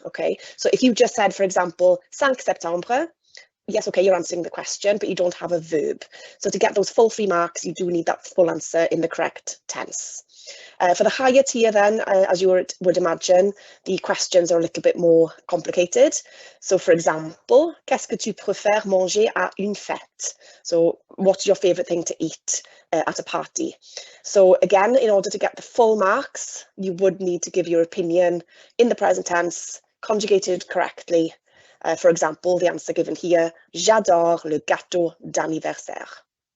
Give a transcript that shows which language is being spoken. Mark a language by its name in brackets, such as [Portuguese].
[English] Okay, so if you just said, for example, [French] 5 septembre, [English] yes, okay, you're answering the question, but you don't have a verb. So to get those full 3 marks, you do need that full answer in the correct tense. For the higher tier then, as you would imagine, the questions are a little bit more complicated. So for example, [French] qu'est-ce que tu préfères manger à une fête? [English] So what's your favourite thing to eat at a party? So again, in order to get the full marks, you would need to give your opinion in the present tense, conjugated correctly. For example, the answer given here, [French] j'adore le gâteau d'anniversaire.